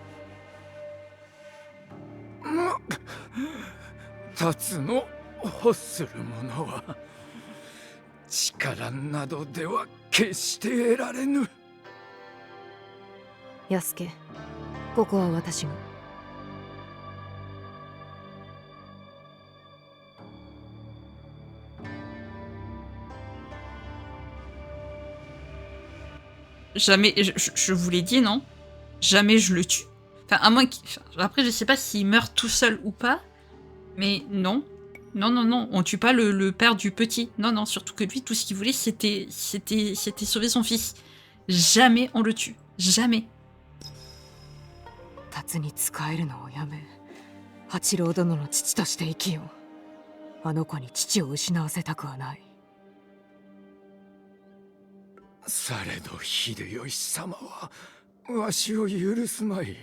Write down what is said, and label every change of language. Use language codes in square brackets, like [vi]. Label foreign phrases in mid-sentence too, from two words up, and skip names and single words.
[ja] 立つの欲する者は力などでは決して得られぬ。安家、ここは私が。 [fr] Jamais, je vous l'ai dit, non? Jamais je le tue. Enfin, à moins qu'il... Après, je sais pas s'il meurt tout seul ou pas, mais non. Non, non, non, on tue pas le père du petit. Non, non, surtout que lui, tout ce qu'il voulait, c'était sauver son fils. Jamais on le tue. Jamais. [ja] 達に仕えるのをやめ、八郎殿の父として生きよう。あの子に父を失わせたくはない。されど秀吉様はわしを許すまい。